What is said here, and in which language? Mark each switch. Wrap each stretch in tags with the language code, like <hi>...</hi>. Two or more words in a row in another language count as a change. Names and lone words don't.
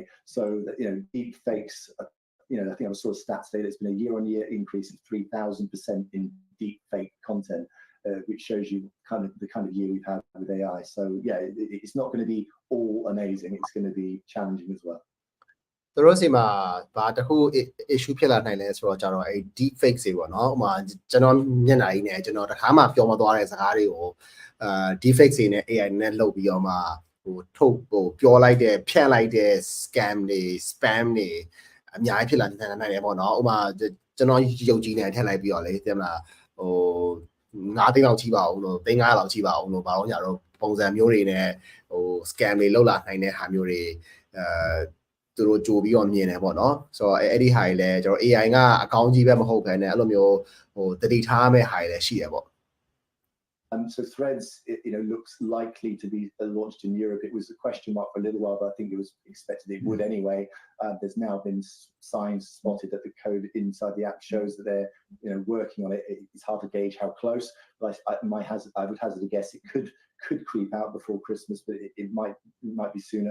<en>So that, you know, deep fakes, you know, I think I saw a stat today that's been a year-on-year increase of 3,000% in deep fake content, which shows you the kind of year we've had with AI. So yeah, it's not going to be all amazing. It's going to be challenging as well.</en> <my>သူတို့စီမှာဘာတခု issue ဖြစ်လာနိုင်လဲဆိုတော့ကြတော့အဲ</my> <en>deep fake</en> <my>တွေပေါ့နော်ဥပမာကျွန်တော်မျက်နှာကြီးနဲ့ကျွန်တော်တခါမှပြောမသွားတဲ့စကားတွေကို</my> <en>deep fake</en> <my>တွေနဲ့ AI နဲ့လုပ်ပြီးတော့မှဟိုထုတ်ပြောလိုက်တဲ့ဖြန့်လိုက်တဲ့ scam တွေ spam တွေအများကြီးဖြစ်လာနိုင်တယ်ပေါ့နော်ဥပမာကျွန်တော်ရုပ်ကြီးနဲ့ထည့်လိုက်ပြီးတော့လေသိမလားဟို 9သိန်းလောက်ကြီးပါအောင်လို့3,500လောက်ကြီးပါအောင်လို့ဘာလို့ညာတော့ပုံစံမျိုးတွေနဲ့ဟို scam တွေလောက်လာနိုင်တဲ့ဟာမျိုးတွေသူတို့ကြိုပြီးတော့မြင်တယ်ပေါ့နော်ဆိုတော့အဲ့ဒီဟာတွေလည်းကျွန်တော် AI ကအကောင်းကြီးပဲမဟုတ်ဘဲနဲ့အဲ့လိုမျိုးဟိုတတိထားမဲ့ဟာတွေလည်းရှိတယ်ပေါ့</my> <en>So Threads, you know, looks likely to be launched in Europe. It was a question mark for a little while, but I think it was expected it would anyway. There's now been signs spotted that the code inside the app shows that they're, you know, working on it. It's hard to gauge how close, but I would hazard a guess it could creep out before Christmas, but it might be sooner.</en>